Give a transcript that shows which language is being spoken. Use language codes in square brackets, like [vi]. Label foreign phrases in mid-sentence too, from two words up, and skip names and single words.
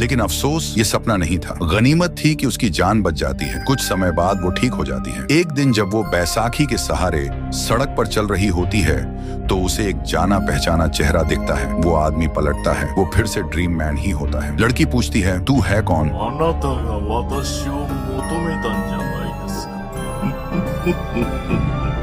[hi] लेकिन अफसोस, ये सपना नहीं था। गनीमत थी कि उसकी जान बच जाती है। कुछ समय बाद वो ठीक हो जाती है। एक दिन जब वो बैसाखी के सहारे सड़क पर चल रही होती है तो उसे एक जाना पहचाना चेहरा दिखता है। वो आदमी पलटता है, वो फिर से [en] dream man [hi] ही होता है। लड़की पूछती है, तू है कौन? [ja] あなたが私を求めたんじゃないですか。